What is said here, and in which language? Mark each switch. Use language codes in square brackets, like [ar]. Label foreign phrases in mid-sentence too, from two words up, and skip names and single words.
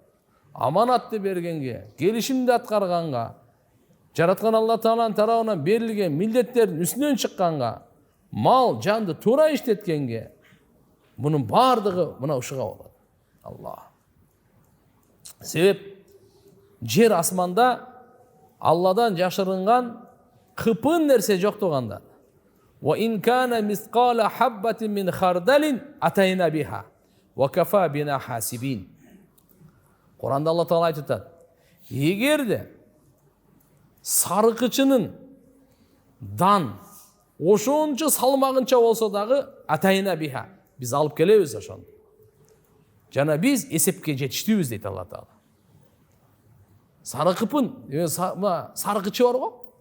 [ky] Аманатты бергенге, келишимди аткарганга, жараткан Алла Тааланын тарабынан берилген милдеттердин үстүнөн чыкканга, мал, жанды туура иштеткенге, мунун баардыгы мына ушуга болот. Алла. Себеп жер асманда Алладан жашырынган кыпын нерсе жок туганда. [ar] وإن كان مثقال حبة من خردل أتينا بها وكفى بنا حاسبين. [ky] Kur'anda Allah Taala айтат. Эгерде сарыкычынын дан ошончо салмагынча болсо дагы [ar] أتينا بها. [ky] Биз алып келебиз ошону. Жана биз эсепке жетиштүүбүз дейт Алла Таала. Сарыкыпын, сарыкычы бар го.